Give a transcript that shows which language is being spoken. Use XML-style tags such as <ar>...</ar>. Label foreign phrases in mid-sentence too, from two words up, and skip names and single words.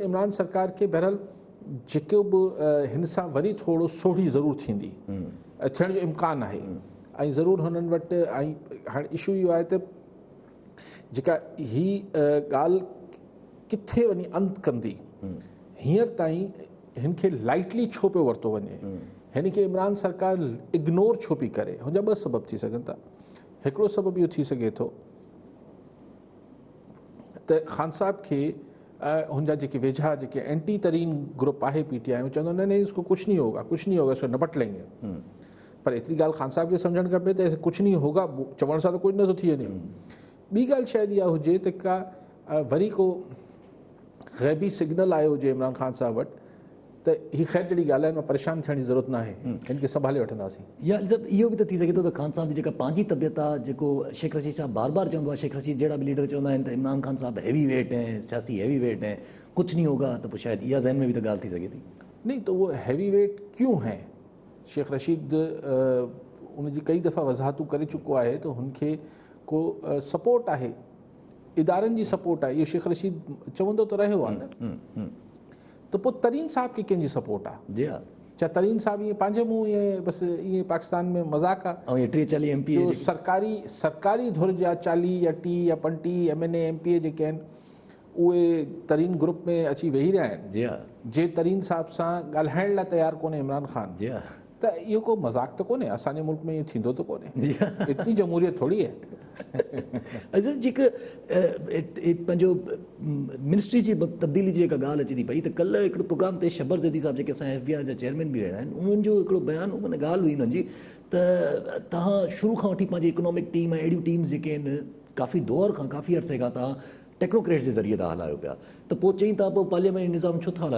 <sd>इमरान सरकार खे बहरहाल जेको बि हिन सां वरी थोरो सोढ़ी ज़रूरु थींदी थियण जो इम्कानु आहे ऐं ज़रूरु हुननि वटि ऐं हाणे इशू इहो आहे त जेका हीअ ॻाल्हि किथे वञी अंत कंदी हींअर ताईं हिन खे लाइटली छो पियो वरितो वञे हिन खे इमरान सरकार इग्नोर छो पई करे हुनजा 2 सबब थी सघनि था हिकिड़ो सबबु इहो थी सघे थो त ख़ान साहब खे हुनजा जेके वेझा जेके एंटी तरीन ग्रुप आहे PTI में चवंदो न</sd> <ur>اس کو کچھ نہیں ہوگا اس کو نپٹ لیں گے</ur> <sd>पर एतिरी ॻाल्हि ख़ान साहब खे सम्झणु खपे त कुझु</sd> <ur>نہیں ہوگا</ur> <sd>चवण सां त कुझु नथो थी वञे ॿी ॻाल्हि शायदि इहा हुजे त का वरी को ग़ैबी सिग्नल आयो हुजे इमरान खान साहब वटि त हीअ ख़ैर जहिड़ी ॻाल्हि आहे मां परेशान थियण जी ज़रूरत न आहे हिन खे संभाले वठंदासीं या इहो बि त थी सघे थो त ख़ान साहब जी जेका पंहिंजी तबियत आहे जेको शेख रशीद साहब बार चवंदो आहे शेख रशीद जहिड़ा बि लीडर चवंदा आहिनि त इमरान खान साहब</sd> <ur>ہیوی ویٹ ہیں سیاسی ہیوی ویٹ ہیں کچھ نہیں ہوگا</ur> <sd>त पोइ शायदि इहा ज़हन में बि त ॻाल्हि थी सघे थी</sd> <ur>نہیں تو وہ ہیوی ویٹ کیوں ہیں</ur> <sd>शेख रशीद उनजी कई दफ़ा वज़ाहतूं करे चुको आहे त हुनखे को सपोर्ट आहे इदारनि जी सपोर्ट आहे इहो शेख रशीद चवंदो त रहियो आहे न त पोइ तरीन साहब खे कंहिंजी सपोर्ट आहे जी हा छा तरीन साहब ईअं पंहिंजे मुंहुं ईअं बसि ईअं पाकिस्तान में मज़ाक आहे? ऐं इहे 40 MP जो सरकारी धुर जा 40 या 30 या 35 MNA MPA जेके आहिनि उहे तरीन ग्रुप में अची वेही रहिया आहिनि। जी हा, जे तरीन साहब सां ॻाल्हाइण लाइ तयारु कोन्हे इमरान ख़ान, जी हा, त इहो को मज़ाक त कोन्हे। असांजे मुल्क में ईअं थींदो त कोन्हे, जी हा।</sd> <ur>اتنی جمہوریت تھوڑی ہے.</ur> <sd>अजब जेका पंहिंजो मिनिस्ट्री जी तब्दीली जी जेका ॻाल्हि अचे थी पई, त कल्ह हिकिड़ो प्रोग्राम ते शबर ज़ैदी साहब जेके असांजे FBI जा चेयरमैन बि रहिया आहिनि, उन्हनि जो हिकिड़ो बयानु माना ॻाल्हि हुई हुननि जी त तव्हां शुरू खां वठी पंहिंजी</sd> <en>economic team</en> <sd>ऐं अहिड़ियूं टीम्स जेके आहिनि काफ़ी दौर खां काफ़ी अरसे खां तव्हां टेक्नोक्रेट्स जे ज़रिए था हलायो पिया, त पोइ चई था पोइ पार्लियामेंट निज़ाम छो था हलायो?</sd>